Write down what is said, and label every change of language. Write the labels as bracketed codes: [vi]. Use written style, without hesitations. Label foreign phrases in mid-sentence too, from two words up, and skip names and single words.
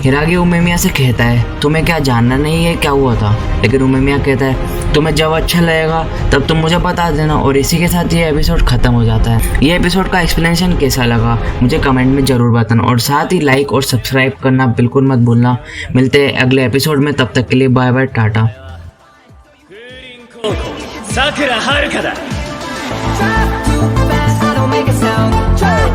[hi] हिरागी उमेमिया से कहता है तुम्हें क्या जानना नहीं है क्या हुआ था, लेकिन उमेमिया कहता है तुम्हें जब अच्छा लगेगा तब तुम मुझे बता देना। और इसी के साथ ये एपिसोड खत्म हो जाता है। ये एपिसोड का एक्सप्लेनेशन कैसा लगा मुझे कमेंट में ज़रूर बताना और साथ ही लाइक और सब्सक्राइब करना बिल्कुल मत भूलना। मिलते हैं अगले एपिसोड में, तब तक के लिए [en] bye bye [hi] टाटा। [ja] さくらはるかだ。 [en] Drive too fast, I don't make a sound. Drive